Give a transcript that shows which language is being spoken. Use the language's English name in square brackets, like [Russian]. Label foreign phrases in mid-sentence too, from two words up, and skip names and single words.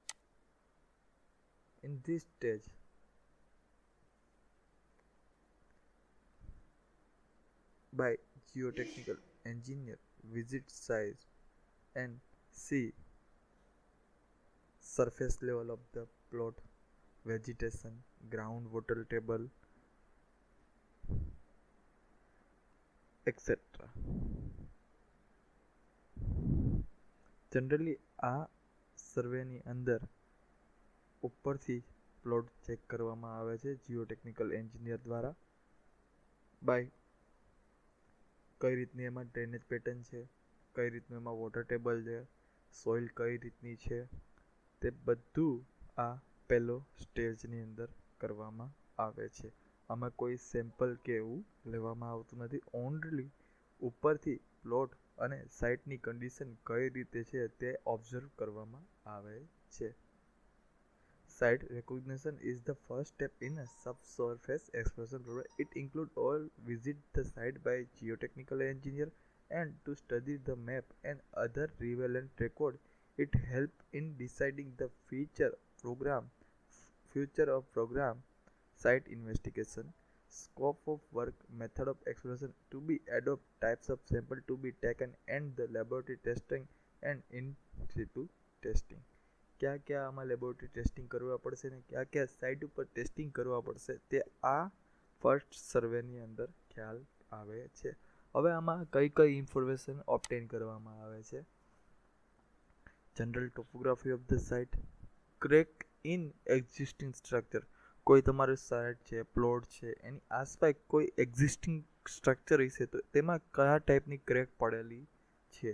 [English] In this stage, by geotechnical engineer visit site and see surface level of the plot, vegetation, groundwater table, etc. [Gujarati] જનરલી આ સર્વેની અંદર ઉપરથી પ્લોટ ચેક કરવામાં આવે છે [English] geotechnical engineer [Gujarati] દ્વારા. બાય કઈ રીતની એમાં [English] drainage pattern [Gujarati] છે, કઈ રીતનું એમાં [English] water table [Gujarati] છે, સોઇલ કઈ રીતની છે, તે બધું આ પહેલો સ્ટેજની અંદર કરવામાં આવે છે. આમાં કોઈ સેમ્પલ કે એવું લેવામાં આવતું નથી. ઓનલી ઉપરથી પ્લોટ અને સાઇટની કન્ડિશન કઈ રીતે છે તે ઓબ્ઝર્વ કરવામાં આવે છે. [English] Site recognition is the first step in a subsurface exploration program. It includes all visit the site by geotechnical engineer and to study the map and other relevant record. It helps in deciding the future of program, site investigation, scope of work, method of exploration to be adopt, types of sample to be taken, and the laboratory testing and in situ testing. [Hindi] क्या क्या [Gujarati] આમાં [English] laboratory testing [Gujarati] કરવા પડશે ને [Hindi] क्या क्या [Gujarati] સાઇટ પર ટેસ્ટિંગ કરવા પડશે તે આ ફર્સ્ટ સર્વેની અંદર ખ્યાલ આવે છે. હવે આમાં કઈ કઈ [English] information obtain [Gujarati] કરવામાં આવે છે. [English] General topography of the site, crack in existing structure. [Gujarati] કોઈ તમારું સાઇટ છે, પ્લોટ છે, એની આસપાસ કોઈ [English] existing structure [Gujarati] હશે તો તેમાં કયા ટાઈપની ક્રેક પડેલી છે.